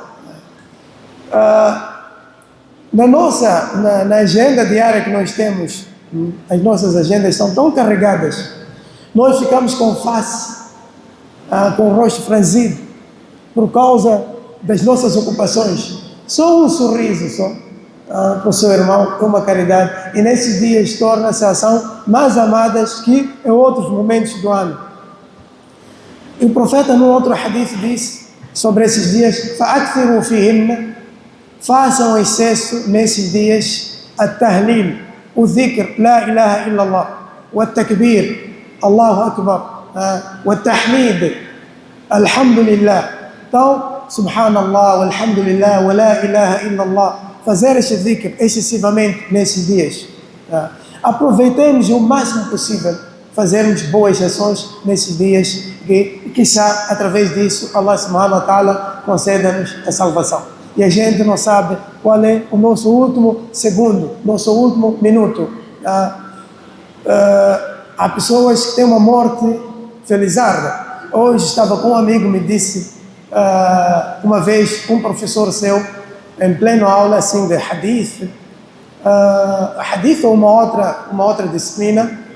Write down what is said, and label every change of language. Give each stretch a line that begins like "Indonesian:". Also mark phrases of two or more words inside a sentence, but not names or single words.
Portuguese: Na agenda diária que nós temos, as nossas agendas são tão carregadas, nós ficamos com com o rosto franzido por causa das nossas ocupações. Só um sorriso para o seu irmão é uma caridade, e nesses dias torna-se a ação mais amadas que em outros momentos do ano. E o profeta, num outro hadith, disse sobre esses dias:
Arabic: فَأَكْثِرُوا فِيهِنَّ,
Portuguese: façam excesso nesses dias التهليل, o dhikr,
Arabic: لا إله إلا الله, والتكبير, الله أكبر, والتحميد, الحمد لله. Então, سبحان الله والحمد لله ولا إله إلا الله,
Portuguese: fazer este dhikr excessivamente nesses dias. Aproveitemos o máximo possível fazermos boas ações nesses dias, que quizá através disso
Arabic: الله سبحانه وتعالى
Portuguese: conceda-nos a salvação. E a gente não sabe qual é o nosso último segundo, nosso último minuto. Há pessoas que têm uma morte felizarda. Hoje estava com um amigo, me disse, uma vez um professor seu, em plena aula assim de hadith, hadith ou uma outra disciplina.